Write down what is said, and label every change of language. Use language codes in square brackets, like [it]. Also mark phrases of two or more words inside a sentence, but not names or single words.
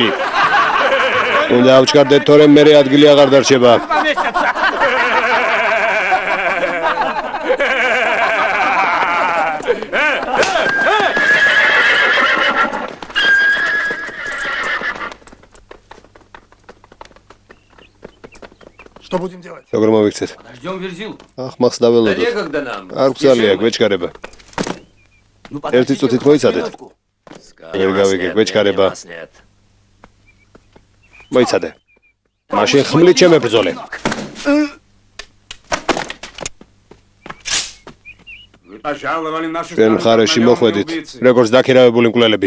[ka] უნდა ავჩქარდეთ, თორემ მერე ადგილი აღარ დარჩება. [ru] Что будем делать? [ka] როგორ მოვიქცეთ? [ru] Ждем Верзил. [ka] ახმახს დაველოდოთ. [ru] Некогда нам. [ka] არ გძალია გვეჩქარება. ერთი წუთით მოიცადეთ. ვერ გავიგე გვეჩქარება. მოიცადე. მაშინ ხმლით შემებრძოლე. ჩვენ მხარეში მოხვედით, როგორც დაქირავებული მკვლელები.